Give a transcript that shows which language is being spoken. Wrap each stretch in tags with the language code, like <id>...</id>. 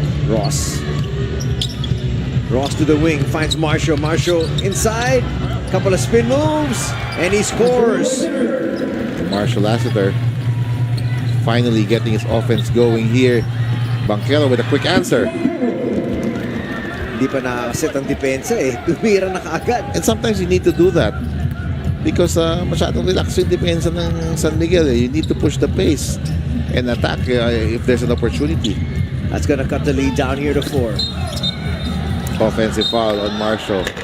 <en>Ross to the wing, finds Marshall. Marshall inside, couple of spin moves, and he scores. Marshall Lassiter finally getting his offense going here. Banquero with a quick answer.</en> <tl>Hindi pa nakaset ang depensa eh. Tumira na kaagad.</tl> <en>And sometimes you need to do that because</en> <tl>masyadong relax yung depensa ng</tl> <en>San Miguel. You need to push the pace and attack if there's an opportunity. That's gonna cut the lead down here to 4. Offensive foul on Marshall.</en>